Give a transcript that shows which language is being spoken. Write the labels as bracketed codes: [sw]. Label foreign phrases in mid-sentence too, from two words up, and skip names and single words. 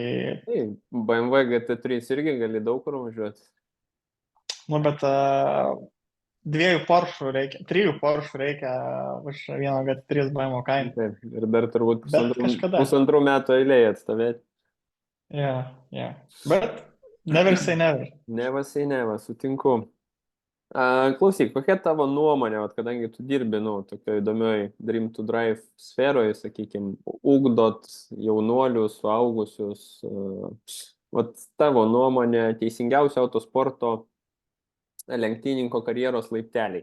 [lt] BMW GT3 irgi gali daug kur važiuoti. Nu, bet 2 Porsche reikia, 3 Porsche reikia už vieną GT3 BMW kainą. Taip, ir dar turbūt pusantrų metų eilėje atstovėti. Ja. Bet [en] never say never. Never say never, [lt] sutinku. Klausyk, kokia tavo nuomonė, kadangi tu dirbi, tokio įdomioj Dream to Drive sferoje, sakykime, ugdot jaunuolius, suaugusius, tavo nuomonė teisingiausio autosporto lenktyninko karjeros laipteliai.